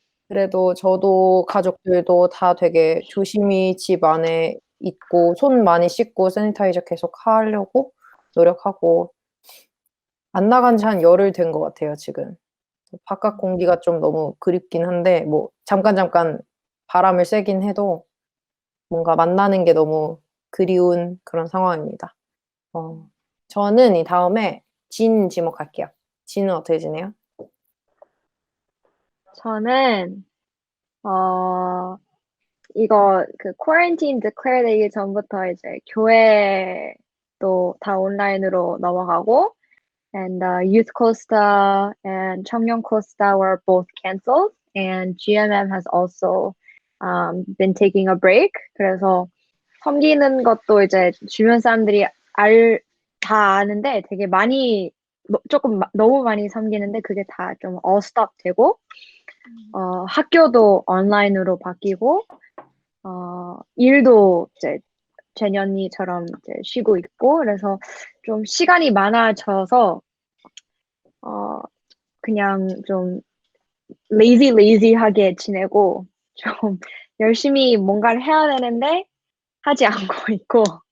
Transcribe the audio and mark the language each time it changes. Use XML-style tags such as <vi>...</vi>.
<ko>그래도 저도 가족들도 다 되게 조심히 집 안에 있고 손 많이 씻고 세니타이저 계속 하려고 노력하고 안 나간 지 한 열흘 된 것 같아요, 지금. 바깥 공기가 좀 너무 그립긴 한데 뭐 잠깐 바람을 쐬긴 해도 뭔가 만나는 게 너무 그리운 그런 상황입니다. 저는 이 다음에 진 지목할게요. 진은 어떻게 지내요? 저는 이거 그</ko> <en>quarantine declare</en> <ko>되기 전부터 이제 교회도 다 온라인으로 넘어가고</ko> <en>and youth Costa and</en> <ko>청년</ko> <en>Costa were both canceled and GMM has also been taking a break.</en> <ko>그래서 섬기는 것도 이제 주변 사람들이 다 아는데 되게 많이, 너무 많이 섬기는데 그게 다 좀 어스톱 되고, 학교도 온라인으로 바뀌고, 일도 이제 재년이처럼 이제 쉬고 있고, 그래서 좀 시간이 많아져서, 어, 그냥 좀 레이지하게 지내고, 좀 열심히 뭔가를 해야 되는데, 하지 않고 있고,</ko>